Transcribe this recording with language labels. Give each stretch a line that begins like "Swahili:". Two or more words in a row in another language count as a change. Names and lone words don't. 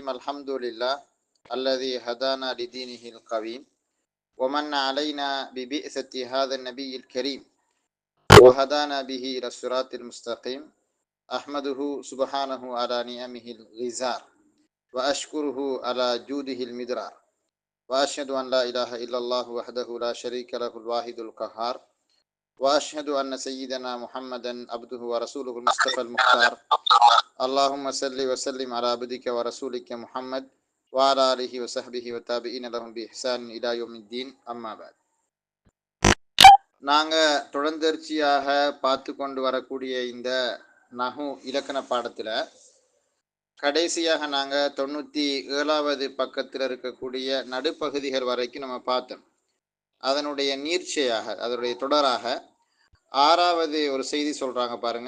Arabic: الحمد لله الذي هدانا لدينه القويم ومن علينا ببعثة هذا النبي الكريم وهدانا به إلى الصراط المستقيم. أحمده سبحانه على نعمه الكثار وأشكره على جوده المدرار وأشهد أن لا إله إلا الله وحده لا شريك له الواحد القهار وأشهد أن سيدنا محمدا عبده ورسوله المصطفى المختار. اللهم صل وسلم على عبدك ورسولك محمد وعلى آله وصحبه وتابعين لهم بإحسان إلى يوم الدين. أما بعد.
Tamil: நாங்கள் தொடர்ந்தர்ச்சியாக பார்த்து கொண்டு வரக்கூடிய இந்த நஹு இலக்கண பாடத்தில் கடைசியாக நாங்கள் 97வது பக்கத்தில் இருக்கக்கூடிய நடுப்பகுதிகள் வரைக்கும் நம்ம பார்த்தோம். அதனுடைய நீர்ச்சையாக, அதனுடைய தொடராக 6வது ஒரு செய்தி சொல்கிறாங்க பாருங்க.